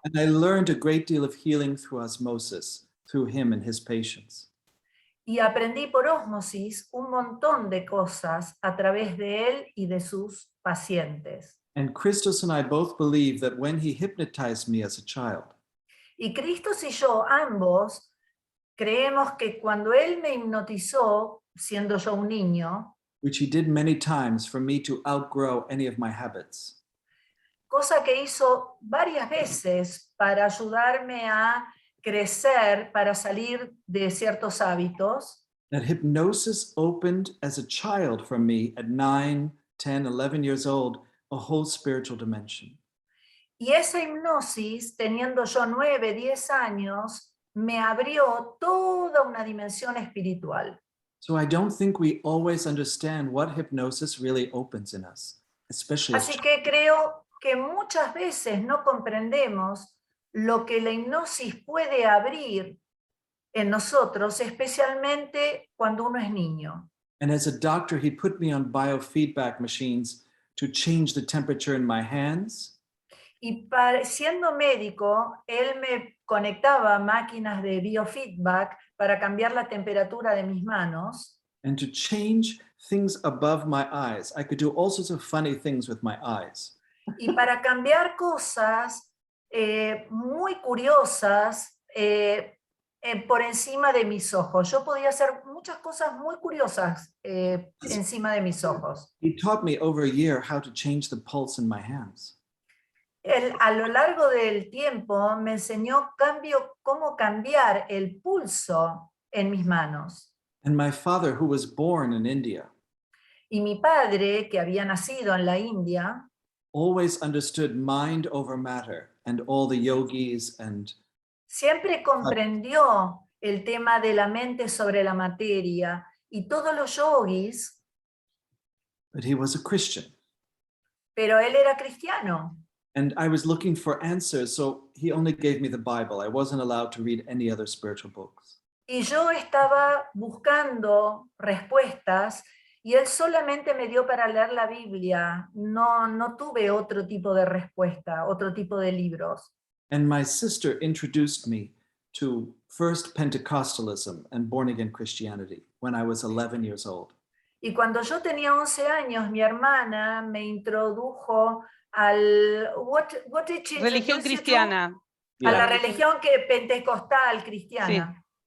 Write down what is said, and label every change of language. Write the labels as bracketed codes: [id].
[en] And I learned a great deal of healing through osmosis, through him and his patients. [es] Y aprendí por ósmosis un montón de cosas a través de él y de sus pacientes. [en] And Christos and I both believe that when he hypnotized me as a child, [es] Y Cristos y yo ambos creemos que cuando él me hipnotizó, siendo yo un niño, [en] which he did many times for me to outgrow any of my habits, [es] cosa que hizo varias veces para ayudarme a crecer, para salir de ciertos hábitos, [en] that hypnosis opened as a child for me at 9, 10, 11 years old, a whole spiritual dimension. [es] y esa hipnosis, teniendo yo 9, 10 años, me abrió toda una dimensión espiritual. [en] So I don't think we always understand what hypnosis really opens in us, especially as [es] Así que creo que muchas veces no comprendemos lo que la hipnosis puede abrir en nosotros, especialmente cuando uno es niño. [en] And as a doctor, he put me on biofeedback machines to change the temperature in my hands, [es] Y siendo médico, él me conectaba a máquinas de biofeedback para cambiar la temperatura de mis manos [en] and to change things above my eyes. I could do all sorts of funny things with my eyes. [es] y para cambiar cosas muy curiosas por encima de mis ojos. Yo podía hacer muchas cosas muy curiosas encima de mis ojos. [en] He taught me over a year how to change the pulse in my hands. [es] Él, a lo largo del tiempo me enseñó cómo cambiar el pulso en mis manos. [en] And my father, who was born in India, [es] Y mi padre, que había nacido en la India, [en] always understood mind over matter, and all the yogis and [es] siempre comprendió el tema de la mente sobre la materia y todos los yogis, [en] but he was a Christian. [es] pero él era cristiano. [en] And I was looking for answers, so he only gave me the Bible. I wasn't allowed to read any other spiritual books. [es] Y yo estaba buscando respuestas y él solamente me dio para leer la Biblia. No tuve otro tipo de respuesta, otro tipo de libros. [en] And my sister introduced me to First Pentecostalism and born again Christianity when I was 11 years old. [es] Y cuando yo tenía 11 años, mi hermana me introdujo al [en] what did she [es] Religión [en] introduce you to? [es] cristiana. A la [en] Yeah. [es] religión pentecostal cristiana.